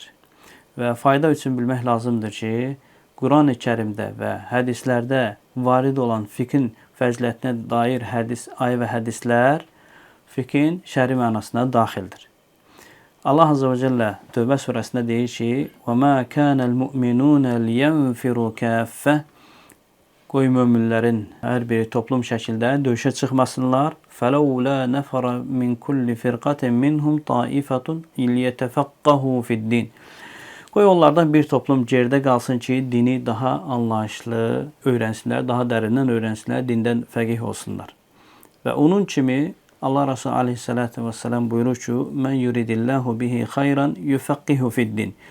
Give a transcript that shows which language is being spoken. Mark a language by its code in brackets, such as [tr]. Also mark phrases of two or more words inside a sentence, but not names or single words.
[az] Və fayda üçün bilmək lazımdır ki, Quran-ı Kərimdə və hədislərdə varid olan fiqhin fəzilətinə dair ayə və hədislər fiqhin şəri mənasına daxildir. Allah Azze və Cəllə Tövbə surəsində deyir ki, [ar] وَمَا كَانَ الْمُؤْمِنُونَ لِيَنْفِرُوا كَافَّةً [az] Qoy möminlərin hər biri toplum şəkildə döyüşə çıxmasınlar. [ar] فَلَوْلَا نَفَرَ مِنْ كُلِّ فِرْقَةٍ مِنْهُمْ طَائِفَةٌ لِيَتَفَقَّهُوا فِي الدِّينِ [az] Qoy onlardan bir toplum geridə qalsın ki, dini daha anlayışlı öyrənsinlər, daha dərindən öyrənsinlər, dindən fəqih olsunlar. Və onun kimi Allah Resulü [ar] عليه الصلاة والسلام [az] buyurur ki, [ar] "من يرد الله به خيرا يفقهه في الدين."